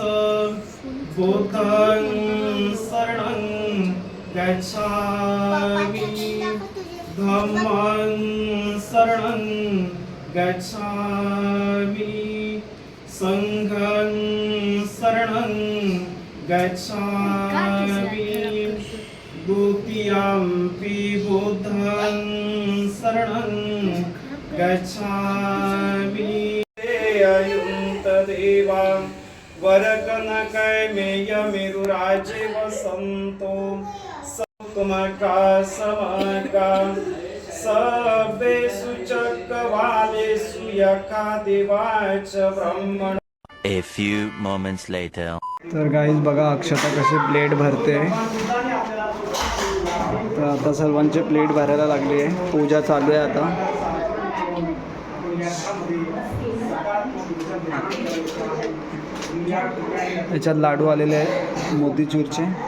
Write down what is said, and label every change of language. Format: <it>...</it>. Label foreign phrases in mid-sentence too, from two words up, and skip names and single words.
<pi>बुद्धं शरणं गच्छामि धम्मं शरणं गच्छामि संघं शरणं गच्छामि. द्वितीयम्पि बुद्धं शरणं गच्छामि. अयुन्तदेवा वरकनकैमेयमेरुराजे वसन्तो सौतुमका समका सर्वेषु चक्रवालेषु यका देवाच ब्रह्मण.</pi> <en>A few moments later.</en> <mr>तर गाईज बघा अक्षता कशी प्लेट भरते. तर आता सर्वांचे प्लेट भरायला लागली आहे. पूजा चालू आहे आता. याच्यात लाडू आलेले आहेत मोतीचूरचे.</mr>